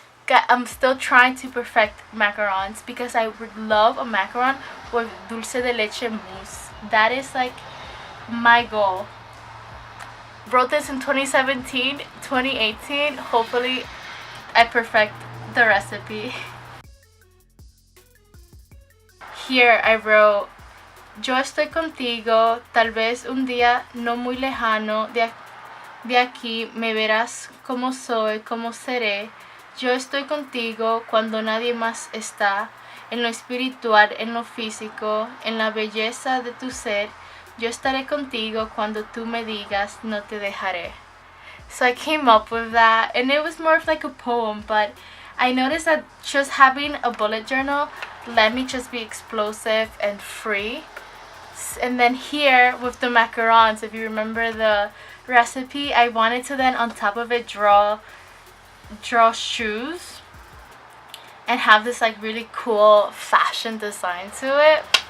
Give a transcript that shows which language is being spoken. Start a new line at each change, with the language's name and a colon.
English: I'm still trying to perfect macarons because I would love a macaron with dulce de leche mousse. That is like my goal. Wrote this in 2017, 2018. Hopefully I perfect the recipe. Here I wrote,
Spanish: yo estoy contigo, tal vez un día no muy lejano, de aquí me verás como soy, como seré. Yo estoy contigo cuando nadie más está, en lo espiritual, en lo físico, en la belleza de tu ser. Yo estaré contigo cuando tú me digas, no te dejaré.
English: So I came up with that, and it was more of like a poem, but I noticed that just having a bullet journal let me just be explosive and free. And then here with the macarons, if you remember the recipe, I wanted to then on top of it draw shoes and have this like really cool fashion design to it.